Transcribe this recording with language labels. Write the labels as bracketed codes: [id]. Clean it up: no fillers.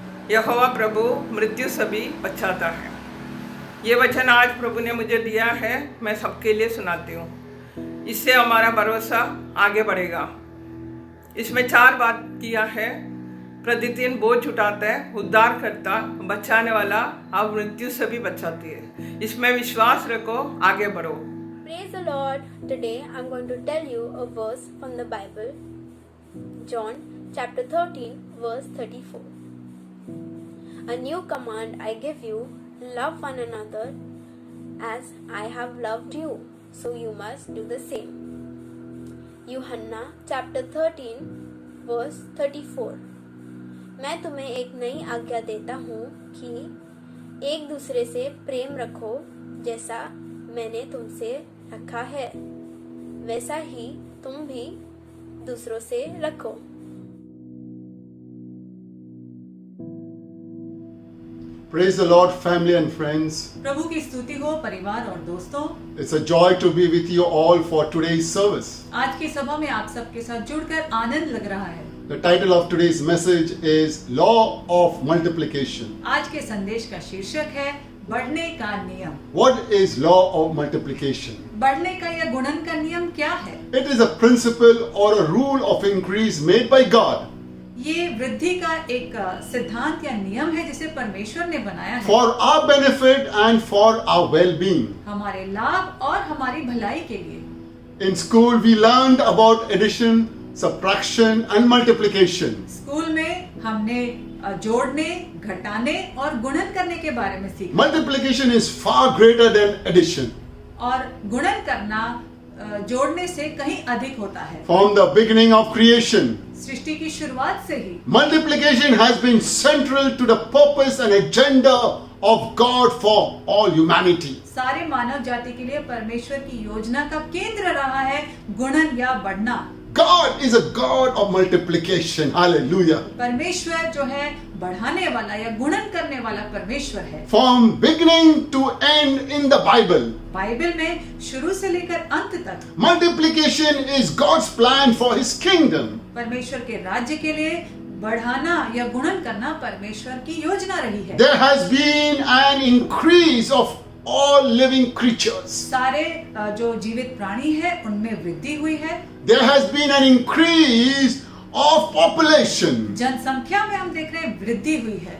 [hi] यहोवा प्रभु मृत्यु से भी बचाता है। ये वचन आज प्रभु ने मुझे दिया है, मैं सबके लिए सुनाती हूँ। इससे हमारा भरोसा आगे बढ़ेगा। इसमें 4 बात किया है। प्रतिदिन बोझ उठाता है, उद्धार करता, बचाने वाला और मृत्यु से भी बचाती है। इसमें विश्वास रखो, आगे बढ़ो। [en] Praise the Lord. Today I'm going to tell you a verse from the Bible. John chapter 13 verse 34. A new command I give you, love one another as I have loved you, so you must do the same. [hi] यूहन्ना [en] chapter 13 verse 34. [hi] मैं तुम्हें एक नई आज्ञा देता हूँ कि एक दूसरे से प्रेम रखो, जैसा मैंने तुमसे रखा है वैसा ही तुम भी दूसरों से रखो। [en] Praise the Lord, family and friends. [hi] प्रभु की स्तुति हो परिवार और दोस्तों। [en] It's a joy to be with you all for today's service. [hi] आज की सभा में आप सबके साथ जुड़कर आनंद लग रहा है। [en] The title of today's message is Law of Multiplication. [hi] आज के संदेश का शीर्षक है बढ़ने का नियम। [en] What is law of multiplication? [hi] बढ़ने का या गुणन का नियम क्या है? [en] It is a principle or a rule of increase made by God [hi] ये वृद्धि का एक सिद्धांत या नियम है जिसे परमेश्वर ने बनाया है [en] for our benefit and for our well-being. [hi] हमारे लाभ और हमारी भलाई के लिए। [en] In school, we learned about addition, subtraction, and multiplication. [hi] School में हमने जोड़ने, घटाने और गुणन करने के बारे में सीखा। [en] Multiplication is far greater than addition. [hi] और गुणन करना जोड़ने से कहीं अधिक होता है। [en] From the beginning of creation, [hi] सृष्टि की शुरुआत से ही [en] multiplication has been central to the purpose and agenda of God for all humanity. [hi] सारे मानव जाति के लिए परमेश्वर की योजना का केंद्र रहा है गुणन या बढ़ना। [en] God is a God of multiplication. Hallelujah. [hi] परमेश्वर जो है बढ़ाने वाला या गुणन करने वाला परमेश्वर है। [en] From beginning to end in the Bible, [hi] Bible में शुरू से लेकर अंत तक [en] multiplication is God's plan for His kingdom. [hi] परमेश्वर के राज्य के लिए बढ़ाना या गुणन करना परमेश्वर की योजना रही है। [en] There has been an increase of all living creatures. [hi] सारे जो जीवित प्राणी है उनमें वृद्धि हुई है। [en] There has been an increase of population. [hi] जनसंख्या में हम देख रहे हैं वृद्धि हुई है।